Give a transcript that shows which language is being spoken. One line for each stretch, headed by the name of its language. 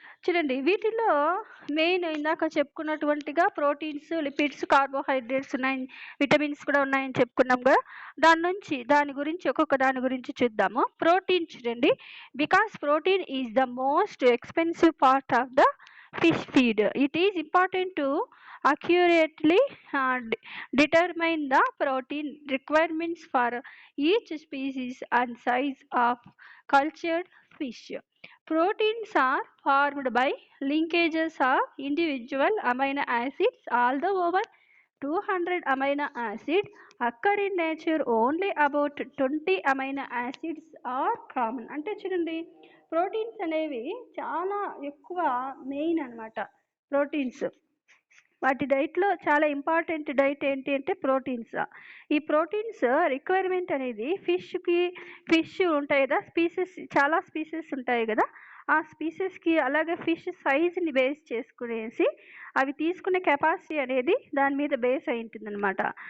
Telugu: చూడండి వీటిలో మెయిన్ ఇందాక చెప్పుకున్నటువంటిగా ప్రోటీన్స్, లిపిడ్స్, కార్బోహైడ్రేట్స్ ఉన్నాయి, విటమిన్స్ కూడా ఉన్నాయని చెప్పుకున్నాం కదా. దాని గురించి ఒక్కొక్క దాని గురించి చూద్దాము. ప్రోటీన్ చూడండి,
English: Because protein is the most expensive part of the fish feed. It is important to accurately determine the protein requirements for each species and size of cultured fish. Proteins are formed by linkages of individual amino acids. Although over 200 amino acids occur in nature, only about 20 amino acids are common.
Telugu: అంటే చూడండి proteins అనేవి చాలా ఎక్కువ main అన్నమాట. Proteins వాటి డైట్లో చాలా important diet ఏంటి అంటే ప్రోటీన్స్. ఈ ప్రోటీన్స్ రిక్వైర్మెంట్ అనేది ఫిష్ ఉంటాయి కదా, చాలా స్పీసెస్ ఉంటాయి కదా, ఆ స్పీసెస్కి అలాగే ఫిష్ సైజ్ని బేస్ చేసుకునేసి అవి తీసుకునే కెపాసిటీ అనేది దాని మీద బేస్ అయి ఉంటుంది అనమాట.